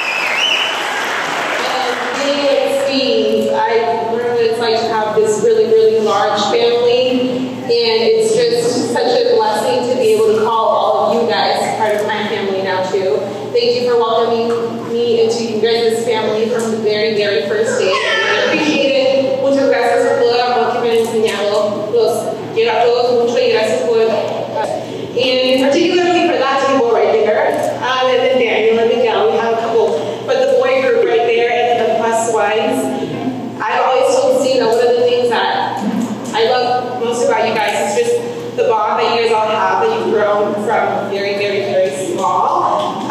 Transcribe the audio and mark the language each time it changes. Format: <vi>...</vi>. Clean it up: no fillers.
<en>Being like Steve, I learned what it's like to have this really, really large family, and it's just such a blessing to be able to call all of you guys part of my family now too. Thank you for welcoming me into you guys' family from the very, very first day. I appreciate it.</en> <es>Muchas gracias por todo el amor que me han enseñado. Los quiero a todos mucho y gracias por.</es> <en>And particularly for that table right there, and then Daniel and Miguel, we have a couple, but the boy group right there and the plus ones. I've always told Steve that one of the things that I love most about you guys is just the bond that you guys all have, that you've grown from very, very, very small.</en>